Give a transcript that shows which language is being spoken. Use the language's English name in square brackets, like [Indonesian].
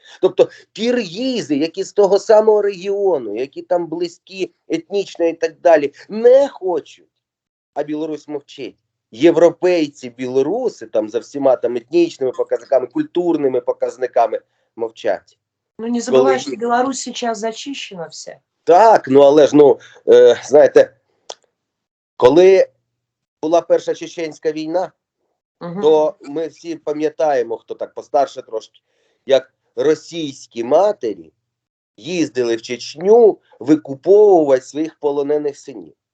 [Ukrainian] Тобто киргізи, які з того самого регіону, які там близькі етнічно і так далі, не хочуть, а Білорусь мовчить. Європейці, білоруси там за всіма там етнічними показниками, культурними показниками мовчать. [Russian] Ну не забывай, что Беларусь сейчас зачищена вся. [Ukrainian] Так, ну але ж, знаєте, коли була Перша Чеченська війна, то ми всі пам'ятаємо, хто так постарше трошки, як російські матері їздили в Чечню викуповувати своїх полонених синів.